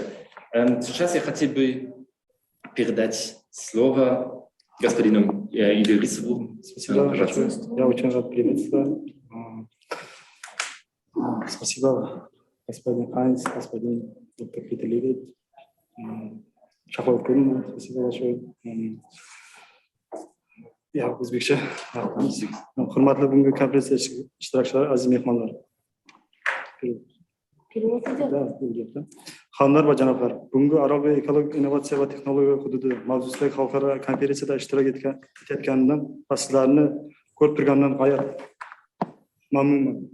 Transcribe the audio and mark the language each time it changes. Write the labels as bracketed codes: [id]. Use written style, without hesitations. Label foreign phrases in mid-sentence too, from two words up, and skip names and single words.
[ru] Сейчас я хотел бы передать слово господину Идрисову. Спасибо. Я очень рад приветствовать. Спасибо, господин Хайнс, господин доктор Epithelium. Шаховкин, спасибо большое. [uz] Я o'zbekcha hurmatli bugungi konferensiya ishtirokchilari, aziz mehmonlar. Xonimlar va janoblar, bugungi Aralbo'yi ekologik innovatsiya va texnologiya hududi mavzusidagi xalqaro konferensiyada ishtirok etganimdan va sizlarni ko'rib turganimdan g'oyat mamnunman.